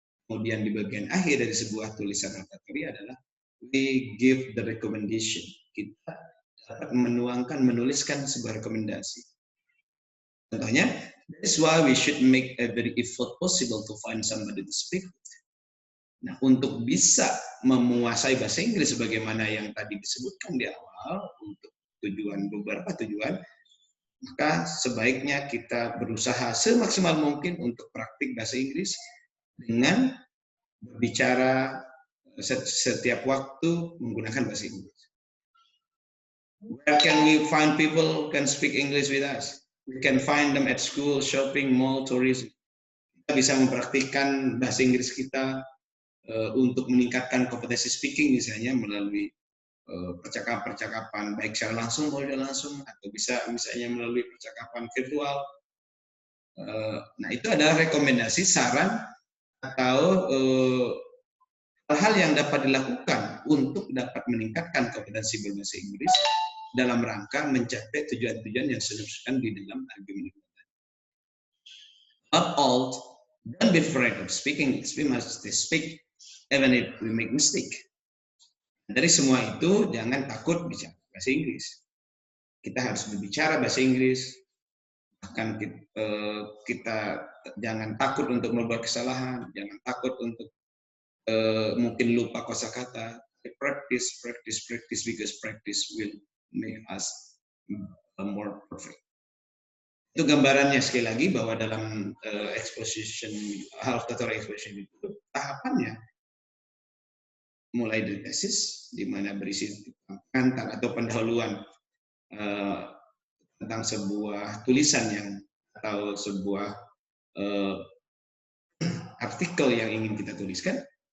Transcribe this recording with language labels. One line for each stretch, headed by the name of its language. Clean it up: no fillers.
Indonesian: Kemudian di bagian akhir dari sebuah tulisan hortatory adalah
English: we give the recommendation.
Indonesian: Kita dapat menuliskan sebuah rekomendasi. Contohnya,
English: that's why we should make every effort possible to find somebody to speak with.
Indonesian: Nah, untuk bisa menguasai bahasa Inggris sebagaimana yang tadi disebutkan di awal, untuk beberapa tujuan, maka sebaiknya kita berusaha semaksimal mungkin untuk praktik bahasa Inggris dengan berbicara setiap waktu menggunakan bahasa Inggris.
English: Where can we find people who can speak English with us? We can find them at school, shopping, mall, tourism.
Indonesian: Kita bisa mempraktikkan bahasa Inggris kita untuk meningkatkan kompetensi speaking misalnya melalui percakapan baik secara langsung maupun tidak langsung, atau bisa misalnya melalui percakapan virtual. Nah, itu adalah rekomendasi, saran atau hal-hal yang dapat dilakukan untuk dapat meningkatkan kompetensi berbahasa Inggris dalam rangka mencapai tujuan-tujuan yang sudah disebutkan di dalam argumen itu.
English: Not all, don't be afraid of speaking. We must speak even if we make mistake.
Indonesian: Dari semua itu, jangan takut bicara bahasa Inggris. Kita harus berbicara bahasa Inggris. Bahkan kita jangan takut untuk membuat kesalahan, jangan takut untuk mungkin lupa kosakata.
English: Practice because practice will make us more perfect.
Indonesian: Itu gambarannya sekali lagi bahwa dalam exposition, hortatory exposition itu tahapannya mulai dari tesis di mana berisi tentang atau pendahuluan tentang sebuah tulisan yang atau sebuah artikel yang ingin kita tuliskan.